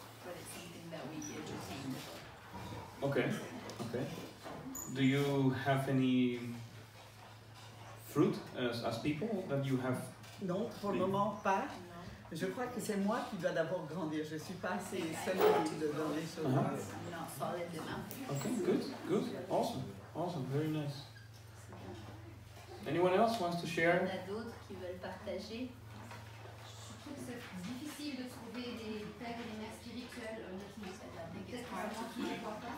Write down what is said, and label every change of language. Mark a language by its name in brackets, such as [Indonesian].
[English] But it's something that we entertain. Okay. Do you have any fruit as people that you have? [French] Non, pour le moment, pas. Je crois que c'est moi qui dois d'abord grandir. Je ne suis pas assez solide dans les choses. [English] I'm not solid enough. Okay, good, awesome, very nice. Anyone else wants to [French] Il y [English] share? [French] en a d'autres qui veulent partager. Je trouve que c'est difficile de trouver des pères et des mères spirituels, honnêtement. Peut-être vraiment qui ne voient pas.